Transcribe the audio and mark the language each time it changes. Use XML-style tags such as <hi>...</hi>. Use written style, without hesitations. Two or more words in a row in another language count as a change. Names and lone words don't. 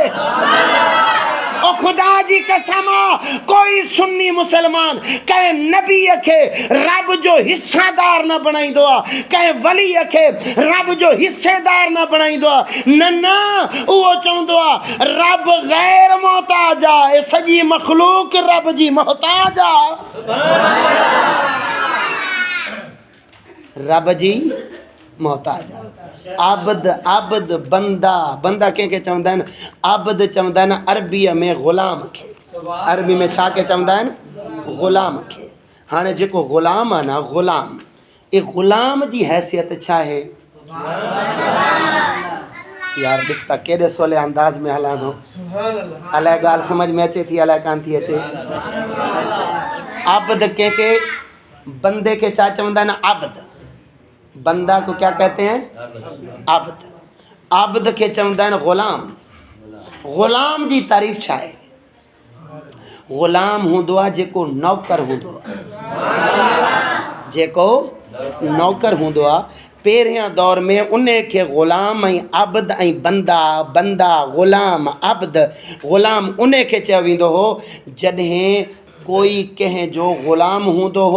<sd>ओ खुदा जी कसम कोई सुन्नी मुसलमान कंहिं नबीअ खे रब जो हिस्सेदार न बणाईंदो आहे कंहिं वलीअ खे रब जो हिस्सेदार न बणाईंदो आहे। न न उहो चवंदो आहे रब गैर मोहताज आहे सॼी मखलूक रब जी मोहताज आहे। रब जी मोहताज आहे। आबद आबद बंदा बंदा कंहिंखे चवंदा आहिनि आबद चवंदा आहिनि अरबीअ में ग़ुलाम खे। अरबी में छा खे चवंदा आहिनि ग़ुलाम खे। हाणे जेको ग़ुलाम आहे न ग़ुलाम ये ग़ुलाम जी हैसियत छा आहे यार ॾिस त केॾे सवले अंदाज़ में हलां थो अलाए ॻाल्हि सम्झ में अचे थी अलाए कान थी अचे। आबद कंहिंखे बंदे खे छा चवंदा आहिनि आबद</sd> <ur>بندہ کو کیا کہتے ہیں</ur> <sd>आबद। आबद के चवंदा आहिनि ग़ुलाम। ग़ुलाम जी तारीफ़ छा आहे ग़ुलाम हूंदो आहे जेको नौकर हूंदो आहे जेको नौकर हूंदो आहे। पहिरियां दौर में उन खे ग़ुलाम ऐं आबद ऐं बंदा बंदा ग़ुलाम आबद ग़ुलाम उन खे चयो वेंदो हो जॾहिं कोई कंहिंजो ग़ुलाम हूंदो हो।</sd>